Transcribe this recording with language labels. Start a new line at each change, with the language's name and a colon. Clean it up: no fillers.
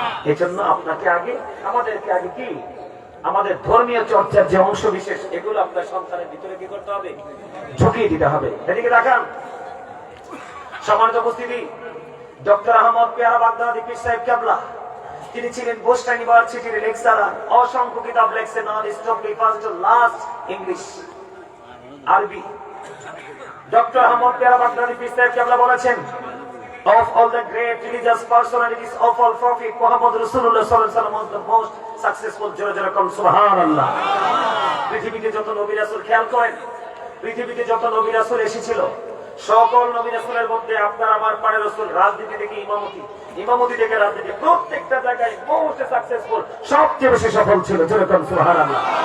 Bangla: এই জন্য আপনাকে আগে, আমাদেরকে আগে কি আমাদের ধর্মীয় চর্চার যে অংশ বিশেষ এগুলো আপনার সন্তানের ভিতরে কি করতে হবে? ঢুকিয়ে দিতে হবে। এদিকে দেখান সম্মানিত উপস্থিতি, ডক্টর আহমদ পেয়ারা বাগদাদি পীর সাহেব কেবলা, তিনি ছিলেন বোস্টন ইউনিভার্সিটির লেকচারার। অসংখ্য কিতাব লেখছেন, non stop first to last, English, আরবি। ডক্টর আহমদ পেয়ারা বাগদাদি পীর সাহেব কেবলা বলেছেন,
English: of all the great religious personalities of all prophet Muhammad Rasulullah sallallahu alaihi wasallam was the most successful.
Bangla: যেরকম সুবহানাল্লাহ। পৃথিবীতে যত নবী রাসূল, খেয়াল করেন, পৃথিবীতে যত নবী রাসূল এসেছিল, সকল নবী রাসূলের মধ্যে আপনার আমার পারে রাসূল রাজনীতি থেকে ইমামতি, ইমামতি থেকে রাজনীতি, প্রত্যেকটা জায়গায় মোস্ট সাকসেসফুল, সবচেয়ে বেশি সফল ছিল। যেরকম সুবহানাল্লাহ।